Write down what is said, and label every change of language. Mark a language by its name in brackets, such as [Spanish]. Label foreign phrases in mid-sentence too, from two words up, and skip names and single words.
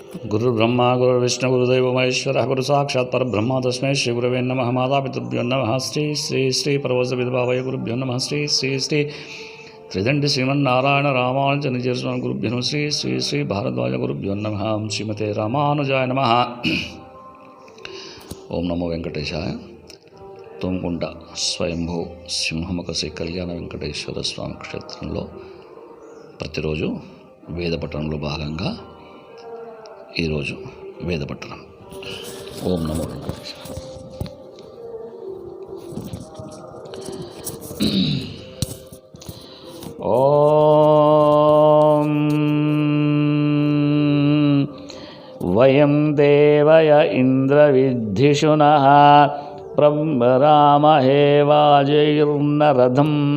[Sanskrit] गुरुर्ब्रह्मा गुरुर्विष्णु गुरुदेवो महेश्वरः गुरु साक्षात् परब्रह्म तस्मै श्री गुरवे नमः। मातापितृभ्यो नमः। श्री श्री श्री परवसविद्भावय गुरुभ्यो नमः। श्री श्री श्री त्रिदंडी श्रीमन्नारायण रामानुज निजस्वामी गुरुभ्यो नमः। श्री श्री श्री भारद्वाज गुरुभ्यो नमः। श्रीमते रामानुजाय नमः। ओम नमो वेंकटेशाय। [Telugu] తోంకొండ స్వయంభూ సింహముఖ శ్రీ కళ్యాణ వెంకటేశ్వర స్వామి క్షేత్రంలో ప్రతిరోజు వేద పఠనంలో భాగంగా ఈరోజు వేద పఠనం. [Sanskrit] ఓం నమో వెంకటేశాయ. ఓం వయం దేవయ ఇంద్రవిద్ధిషునః బ్రహ్మరామహే వాజైర్నరథం